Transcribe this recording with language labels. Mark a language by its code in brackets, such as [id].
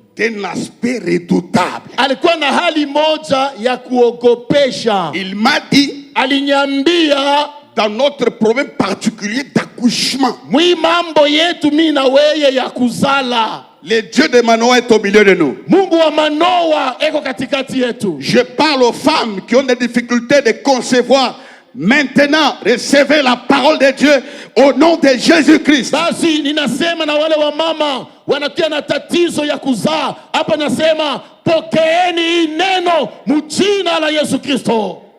[fr] D'un aspect redoutable. [sw] Alikuwa na hali moja ya kuogopesha. [fr] Il m'a dit, [sw] Aliniambia [fr] dans notre problème particulier d'accouchement, [sw] mwi mambo yetu mimi na weye ya kuzala, [fr] le Dieu de Manoa est au milieu de nous. [sw] Mungu wa Manoa eko katikati yetu. [fr] Je parle aux femmes qui ont des difficultés de concevoir. Maintenant, recevez la parole de Dieu au nom de Jésus-Christ. [sw] Basi ninasema na wale wa mama wanatia na tatizo ya kuzaa. Hapa nasema pokeeni hii neno mjina la Yesu Kristo.